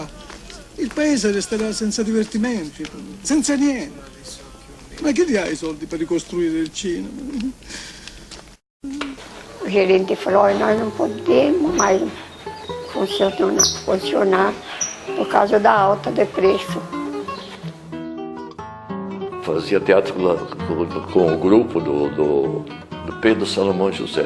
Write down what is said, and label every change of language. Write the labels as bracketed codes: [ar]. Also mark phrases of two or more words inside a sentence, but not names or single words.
[it] Il paese resterà senza divertimenti, senza niente. Ma chi li ha i soldi per ricostruire il cinema? [pt] O gerente falou, nós não podemos mais funcionar por causa da alta de preço. Fazia teatro com o grupo do Pedro Salomão José.